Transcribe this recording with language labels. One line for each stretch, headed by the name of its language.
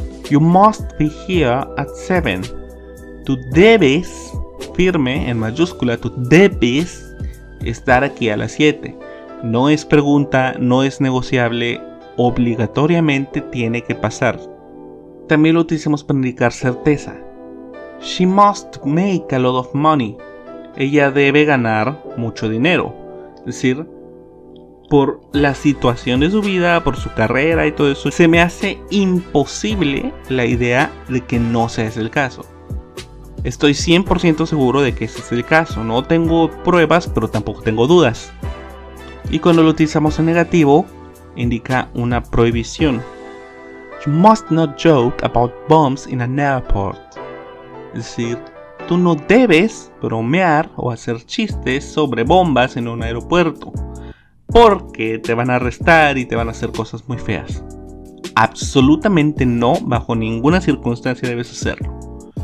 English: You must be here at 7.
Spanish: Tú debes, firme en mayúscula, tú debes estar aquí a las 7. No es pregunta, no es negociable, obligatoriamente tiene que pasar. También lo utilizamos para indicar certeza.
English: She must make a lot of money.
Spanish: Ella debe ganar mucho dinero. Es decir, por la situación de su vida, por su carrera y todo eso, se me hace imposible la idea de que no sea ese el caso. Estoy 100% seguro de que ese es el caso. No tengo pruebas, pero tampoco tengo dudas. Y cuando lo utilizamos en negativo, indica una prohibición.
English: You must not joke about bombs in an airport.
Spanish: Es decir, tú no debes bromear o hacer chistes sobre bombas en un aeropuerto, porque te van a arrestar y te van a hacer cosas muy feas. Absolutamente no, bajo ninguna circunstancia debes hacerlo.